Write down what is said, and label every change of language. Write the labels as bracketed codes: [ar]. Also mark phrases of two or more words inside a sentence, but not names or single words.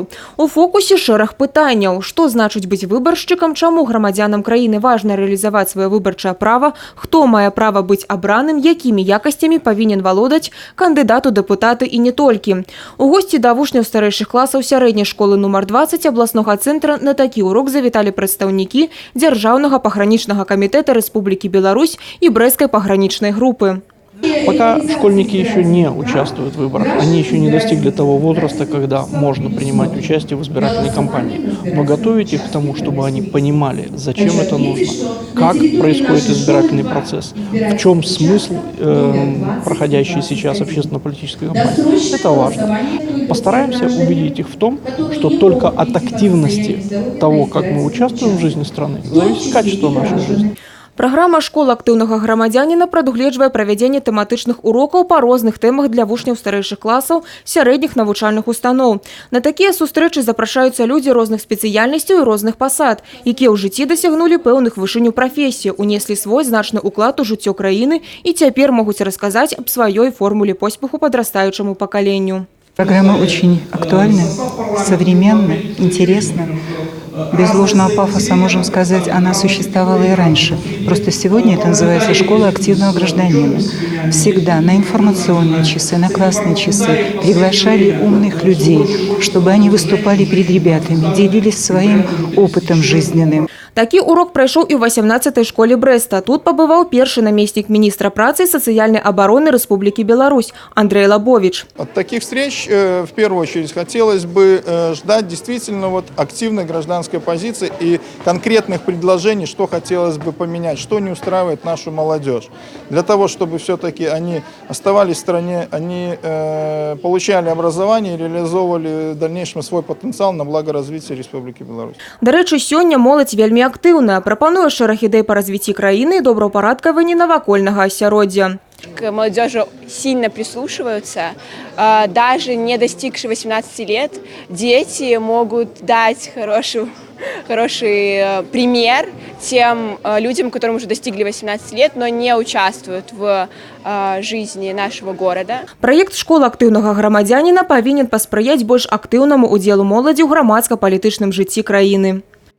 [be] У фокусе шэраг пытанняў. Што значыць быць выбаршчыкам, чаму грамадзянам краіны важна рэалізаваць сваё выбарчае права, хто мае права быць абраным, якімі якасцямі павінен валодаць кандыдат у дэпутаты і не толькі. У госці да вучняў старэйшых класаў сярэдняй школы нумар 20 абласнога цэнтра на такі урок завіталі прадстаўнікі Дзяржаўнага пагранічнага камітэта Рэспублікі Беларусь і Брэсцкай пагранічнай групы. [ru] Пока школьники еще не участвуют в выборах, они еще не достигли того возраста, когда можно принимать участие в избирательной кампании. Но готовить их к тому, чтобы они понимали, зачем это нужно, как происходит избирательный процесс, в чем смысл проходящей сейчас общественно-политической кампании, это важно. Постараемся убедить их в том, что только от активности того, как мы участвуем в жизни страны, зависит качество нашей жизни. [be] Праграма школ актыўнага грамадзяніна прадугледжвае правядзенне тэматычных урокаў па розных тэмах для вучняў старэйшых класаў сярэдніх навучальных устаноў. На такія сустрэчы запрашаюцца людзі розных спецыяльнасцяў і розных пасад, якія ў жыцці дасягнулі пэўных вышынь у прафесіі, унеслі свой значны ўклад у жыццё краіны і цяпер могуць расказаць аб сваёй формуле поспеху падрастаючаму пакаленню. [ru] Программа очень актуальна, современна, интересна. Без ложного пафоса можем сказать, она существовала и раньше. Просто сегодня это называется школа активного гражданина. Всегда на информационные часы, на классные часы приглашали умных людей, чтобы они выступали перед ребятами, делились своим опытом жизненным. [be] Такі урок прайшоў і ў 18-й школе Брэста. Тут пабываў першы намеснік міністра працы і сацыяльнай абароны Рэспублікі Беларусь Андрей Лабович. [ru] От таких встреч в первую очередь хотелось бы ждать действительно активной гражданской позиции и конкретных предложений, что хотелось бы поменять, что не устраивает нашу молодежь. Для того, чтобы все-таки они оставались в стране, они получали образование и реализовывали в дальнейшем свой потенциал на благо развития Республики Беларусь. [be] До рэчы, сёння моладзь вельмі актыўная, прапануе шэраг ідэй па развіцці краіны і добраўпарадкаванні навакольнага асяроддзя. [ru] К молодежи сильно прислушиваются. Даже не достигшие 18 лет дети могут дать хороший пример тем людям, которым уже достигли 18 лет, но не участвуют в жизни нашего города. [be] Праект школы актыўнага грамадзяніна павінен паспрыяць больш актыўнаму удзелу моладзі ў грамадска-палітычным жыцці краіны.